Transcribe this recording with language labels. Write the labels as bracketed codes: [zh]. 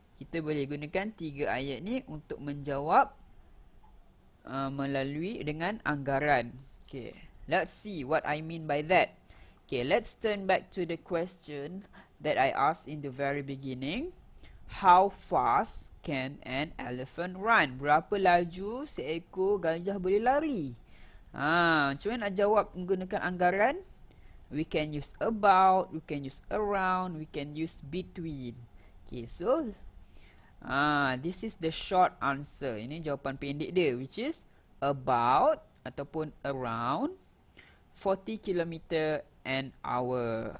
[ms] Kita boleh gunakan 3 ayat ni untuk menjawab melalui dengan anggaran. [en] Okay, let's see what I mean by that. Okay, let's turn back to the question that I asked in the very beginning. How fast can an elephant run? [ms] Berapa laju seekor gajah boleh lari? Macam mana nak jawab menggunakan anggaran? [en] We can use about, we can use around, we can use between. Okay, so this is the short answer. [ms] Ini jawapan pendek dia, [en] which is about [ms] ataupun [en] around 40 km an hour.